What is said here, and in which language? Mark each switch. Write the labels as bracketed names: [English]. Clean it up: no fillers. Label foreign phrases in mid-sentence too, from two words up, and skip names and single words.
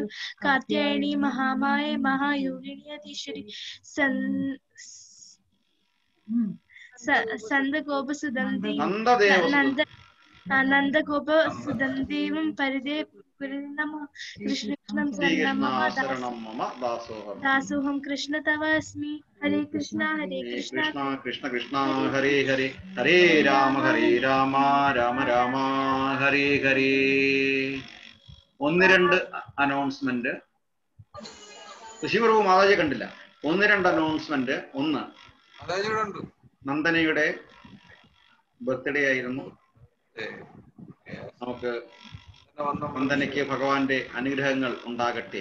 [Sanskrit] कात्यायनी महामाये महायोगिनी अधीश्वरी नन्दगोपसुतं नन्दगोपसुतं देवं परिदे नमः. कृष्णं शरणं मम दासोऽहं कृष्ण तव अस्मि. Hare Krishna, Hare Krishna, Krishna Krishna, Hare Hare, Hare Rama, Rama Rama, Hare Hare. [Malayalam] 1-2 അനൗൺസ്മെന്റ്. ശിവപ്രഭു മാതാജി കണ്ടില്ല. 1-2 അനൗൺസ്മെന്റ്. ഒന്ന്, നന്ദനയുടെ ബർത്ത്ഡേ ആയിരുന്നു. നമുക്ക് നന്ദനയ്ക്ക് ഭഗവാന്റെ അനുഗ്രഹങ്ങൾ ഉണ്ടാകട്ടെ.